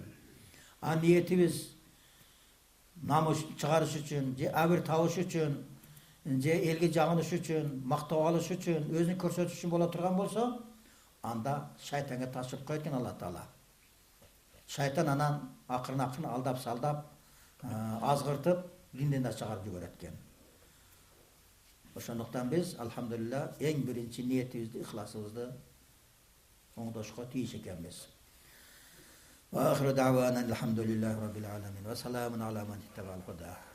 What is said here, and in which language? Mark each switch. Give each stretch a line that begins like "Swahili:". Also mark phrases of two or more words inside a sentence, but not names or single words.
Kyrgyz: А ниетибиз намыш чыгарыш үчүн, же абир табыш үчүн, же элге жагыныш үчүн, мактап алыш үчүн, өзүн көрсөтүш үчүн боло турган болсо, анда шайтанга тапшырып коет экен Алла Таала. Шайтан анан акырын алдап салдап, азгыртып, динден чыгарып жиберет экен. Ошондуктан биз алхамдулилла эң биринчи ниетибизди, ыхласыбызды оңдошко тийиш экенбиз.
Arabic: وآخر دعوانا الحمد لله رب العالمين والسلام على من اتبع الهدى.